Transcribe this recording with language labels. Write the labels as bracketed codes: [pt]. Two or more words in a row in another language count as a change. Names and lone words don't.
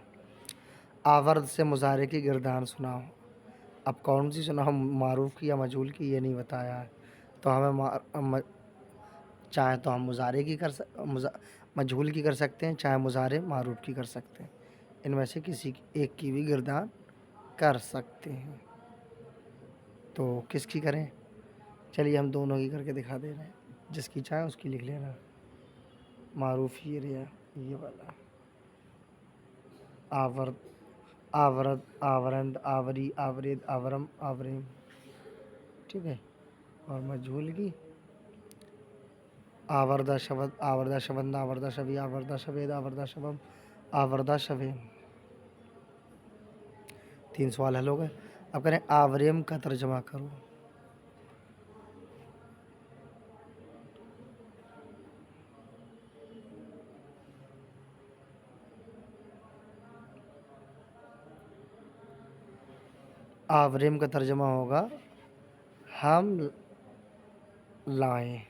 [ur] آورد سے مضارع کی گردان سناؤ، اب کون سی سناؤ، معروف کی یا مجہول کی، یہ نہیں بتایا ہے، تو ہمیں چاہے تو ہم مضارع کی مجہول کی کر سکتے ہیں، چاہے مضارع معروف کی کر سکتے ہیں، ان میں سے کسی ایک کی بھی گردان کر سکتے ہیں، تو کس کی کریں؟ چلیے ہم دونوں کی کر کے دکھا دے رہے ہیں، جس کی چاہے اس کی لکھ لینا، معروف یہ رہا، یہ والا، [fa] آورد، آورد، آورند، آوری، آورید، آورم، آوریم، [ur] ٹھیک ہے، اور مجہول کی [fa] آوردہ شبد، آوردہ شبند، آوردہ شبی، آوردہ شبید، آوردہ شبم، آوردہ شبیم۔ [ur] 3 سوال حل ہو گئے۔ اب کریں آوریم کا ترجمہ کرو، آوریم کا ترجمہ ہوگا ہم لائیں۔